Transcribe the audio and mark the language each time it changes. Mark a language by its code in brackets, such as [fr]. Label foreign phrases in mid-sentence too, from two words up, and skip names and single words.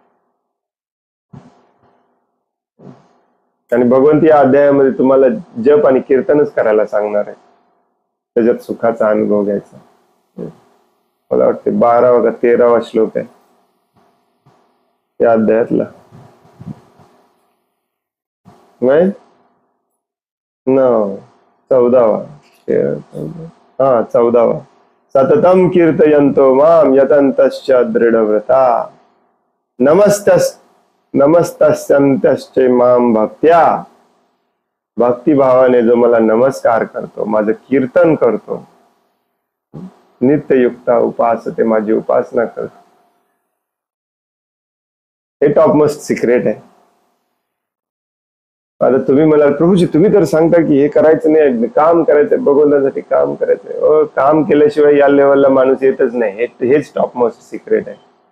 [mr] आणि भगवंत या अध्यायामध्ये तुम्हाला जप आणि कीर्तनच करायला सांगणार आहे, त्याच्यात सुखाचा अनुभव घ्यायचा. मला वाटते 12वा का 13वा श्लोक आहे या अध्यायातला. नाही, 14वा. हा, 14वा. [sa] सततम कीर्तयन्तो माम यतन्तश्च दृढव्रता नमस्तस्यन्त्यश्च माम भक्त्या. [mr] भक्तिभावाने जो मला नमस्कार करतो, माझं कीर्तन करतो, [sa] नित्ययुक्ता उपासते, [mr] माझी उपासना करतो. हे [en] topmost secret [mr] आहे. आता तुम्ही मला, प्रभूजी तुम्ही तर सांगता की हे करायचं नाही, काम करायचंय, भगवंतासाठी काम करायचंय. काम केल्याशिवाय या लेवलला माणूस येतच नाही. हेच [en] topmost secret [mr] आहे.